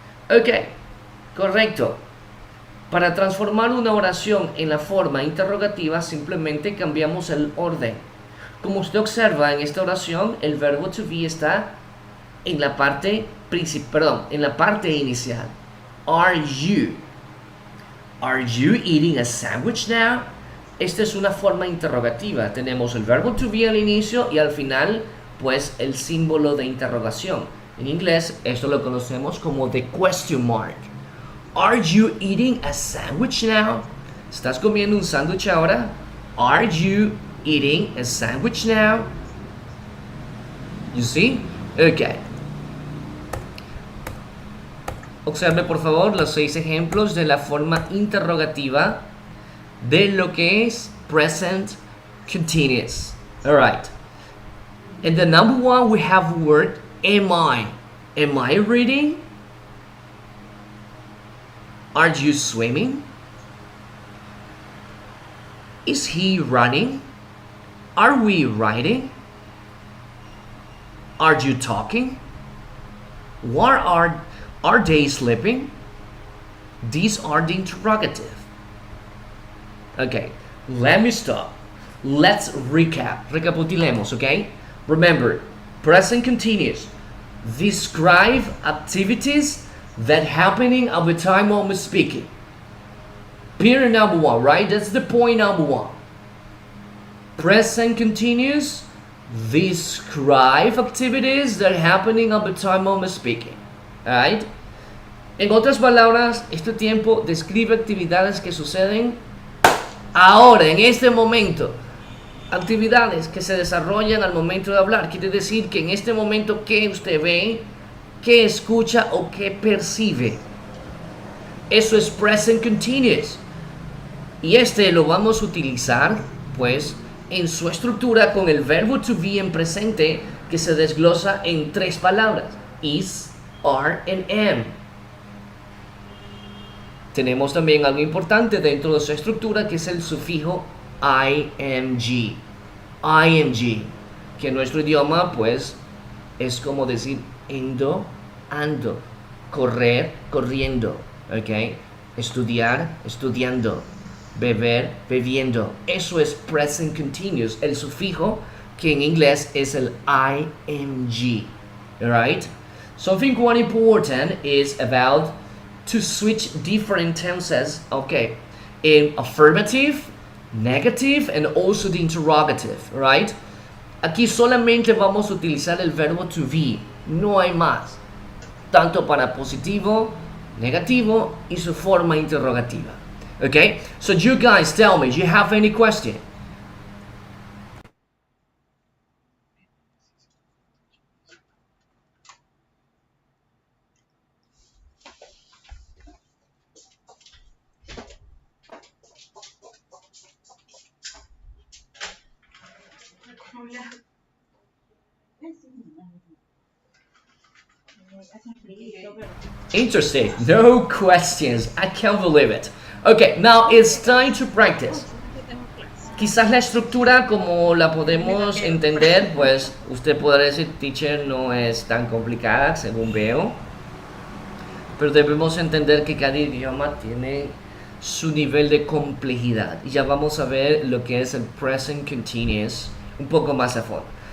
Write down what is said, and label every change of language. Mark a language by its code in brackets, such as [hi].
[es] Ok, correcto. Para transformar una oración en la forma interrogativa simplemente cambiamos el orden. Como usted observa en esta oración, el verbo to be está en la parte en la parte inicial. [en] Are you eating a sandwich now? [es] Esta es una forma interrogativa. Tenemos el verbo to be al inicio y al final, pues, el símbolo de interrogación. En inglés, esto lo conocemos como [en] the question mark. Are you eating a sandwich now? [es] ¿Estás comiendo un sándwich ahora? [en] Are you eating a sandwich now? You see? Okay. [es] Observe por favor los 6 ejemplos de la forma interrogativa de lo que es present continuous. [en] Alright. In the number 1 we have the word am I. Am I reading? Are you swimming? Is he running? Are we riding? Are you talking? What are they sleeping? These are the interrogative. Okay, let me stop. Let's recap. [es] Recapitulemos, [en] okay? Remember, present continuous. Describe activities that happening at the time of speaking. Period number one, right? That's the point number one. Present continuous. Describe activities that happening at the time of speaking. Alright? [es] En otras palabras, este tiempo describe actividades que suceden ahora, en este momento. Actividades que se desarrollan al momento de hablar. Quiere decir que en este momento, ¿qué usted ve? ¿Qué escucha o qué percibe? Eso es present continuous. Y este lo vamos a utilizar, pues, en su estructura con el verbo to be en presente, que se desglosa en 3 palabras: is, are, and am. Tenemos también algo importante dentro de su estructura, que es el sufijo ing. Ing, que en nuestro idioma, pues, es como decir endo, ando, correr, corriendo, ¿ok? Estudiar, estudiando, beber, bebiendo. Eso es present continuous, el sufijo que en inglés es el ing. [en] Alright? Something quite important is about to switch different tenses, okay, in affirmative, negative, and also the interrogative, right? [es] Aquí solamente vamos a utilizar el verbo to be, no hay más, tanto para positivo, negativo y su forma interrogativa. [en] Okay, so you guys tell me, do you have any question? Interesting. No questions. I can't believe it. Okay, now it's time to practice. [es] Quizás la estructura como la podemos entender, pues usted podrá decir, teacher, no es tan complicada según veo. Pero debemos entender que cada idioma tiene su nivel de complejidad. Y ya vamos a ver lo que es el present continuous un poco más a fondo.